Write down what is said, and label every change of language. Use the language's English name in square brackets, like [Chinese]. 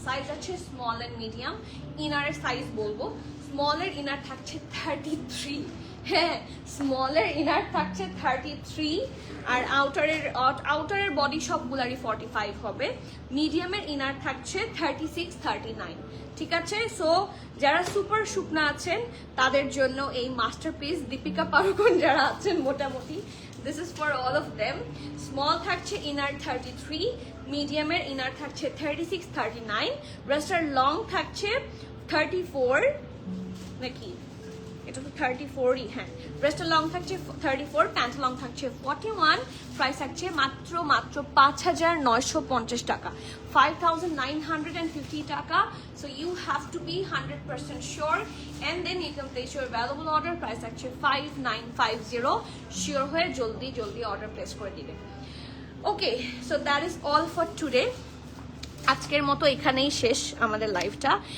[Bangla] Size আছে small and medium. ইনারের size বলবো, স্মলের inner থাকছে 33, হ্যাঁ স্মলের ইনার থাকছে 33, আর আউটারের বডি সবগুলারই 45 হবে। মিডিয়ামের ইনার থাকছে 36-39, ঠিক আছে। সো যারা সুপার শুকনা আছেন তাদের জন্য এই মাস্টারপিস। দীপিকা পাড়ুকোন যারা আছেন মোটামুটি, [English] this is for all of them. [Bangla] Small থাকছে ইনার 33, মিডিয়ামের ইনার থাকছে 36-39, ব্রেস্টার লং থাকছে 34 নাকি, এটা তো 34ই, হ্যাঁ ব্রেস্টার লং থাকছে 34, প্যান্ট লং থাকছে 41, প্রাইস থাকছে মাত্র 5,950 টাকা, 5,950 টাকা। [English] So you have to be 100% sure and then you can place your available order. [Bangla] Price থাকছে 5,950, শিওর হয়ে জলদি অর্ডার প্লেস করে দিবেন। [English] Okay, so that is all for today. [Bangla] আজকের মতো এখানেই শেষ আমাদের লাইভটা।